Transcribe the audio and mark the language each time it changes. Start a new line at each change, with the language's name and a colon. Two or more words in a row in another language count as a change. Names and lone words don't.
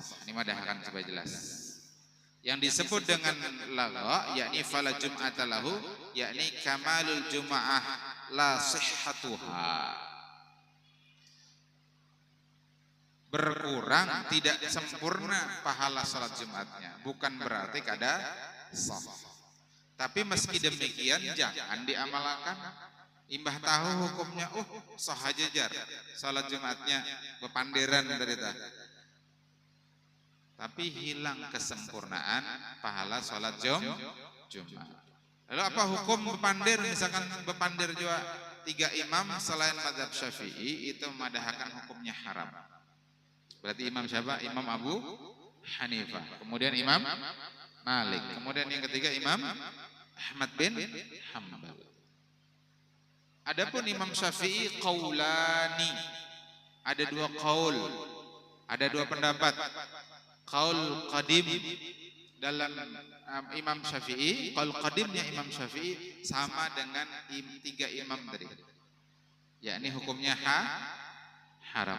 Banjar: Ini madahakan supaya jelas. Yang disebut dengan laga yakni
Arabic: fala jum'ata lahu,
Banjar: yakni
Arabic: kamalul jum'ah la sihhatuha.
Indonesian: Berkurang, tidak sempurna pahala salat Jumatnya.
Banjar: Bukan berarti kada sah.
Indonesian: Tapi meski demikian jangan diamalkan.
Banjar: Imbah tahu hukumnya, sah aja jar salat Jumatnya bepandiran dari tadi.
Indonesian: Tapi hilang kesempurnaan pahala salat Jumat.
Banjar: Lalu apa hukum bepandir? Misalkan bepandir juga 3 imam selain mazhab Syafi'i, itu memadahkan hukumnya haram.
Indonesian: Berarti imam siapa? Imam Abu Hanifah. Kemudian Imam Malik. Kemudian yang ketiga Imam Ahmad bin Hanbal. Adapun Imam Syafi'i qaulani, ada 2 qaul, ada 2 pendapat.
Arabic: Qaul qadim
Indonesian: dalam Imam Syafi'i,
Arabic: qaul qadimnya
Indonesian: Imam Syafi'i sama dengan 3 imam tadi, yakni hukumnya haram.